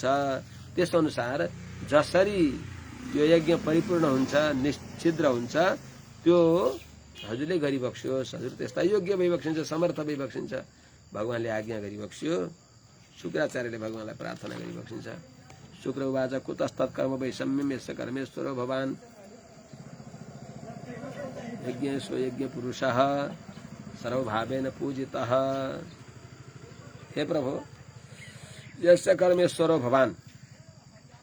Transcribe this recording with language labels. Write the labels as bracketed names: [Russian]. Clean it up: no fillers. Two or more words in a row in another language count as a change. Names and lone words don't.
[Nepali] त्यस अनुसार जसरी त्यो यज्ञ परिपूर्ण हुन्छ, निश्चिद्र हुन्छ, त्यो हजुरले गरिबक्स्योस्। हजुर त्यस्ता योग्य भइबक्सिन्छ, समर्थ भइबक्सिन्छ। भगवानले आज्ञा गरिबक्स्यो। शुक्राचार्यले भगवानलाई प्रार्थना गरिबक्सिन्छ। [Sanskrit] शुक्र उवाच कुतस्तत् कर्म वैषम्यम यस्य कर्मेश्वरो भवान् यज्ञेश्व यज्ञ पुरुषः सर्वभावेन पूजितः। हे प्रभु, यस्य कर्मेश्वरो भवान्,